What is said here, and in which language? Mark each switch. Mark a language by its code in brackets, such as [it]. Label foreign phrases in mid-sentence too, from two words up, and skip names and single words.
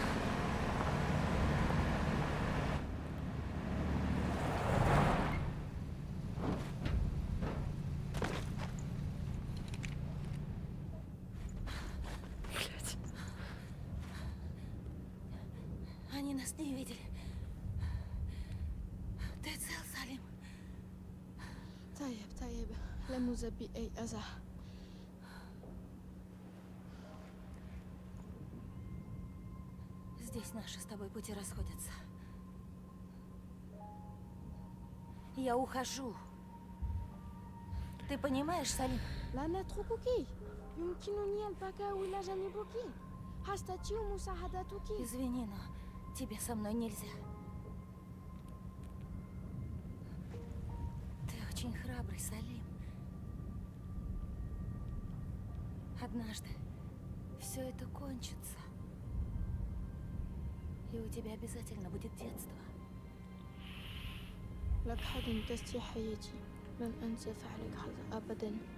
[ru] Блядь. Они нас не видели. Ты цел, Салим? [ar] طيب طيب لم نصب بأي أذى. [ru] Здесь наши с тобой пути расходятся. Я ухожу. Ты понимаешь, Салим? [ar] لا نتركك. يمكنني البقاء إلى جانبك. أستطيع مساعدتك. [ru] Извини, но тебе со мной нельзя. Ты очень храбрый, Салим. Однажды все это кончится. И у тебя обязательно будет детство. [ar] لا تحزن تستي حياتي لن أنسى فعلك هذا أبدا.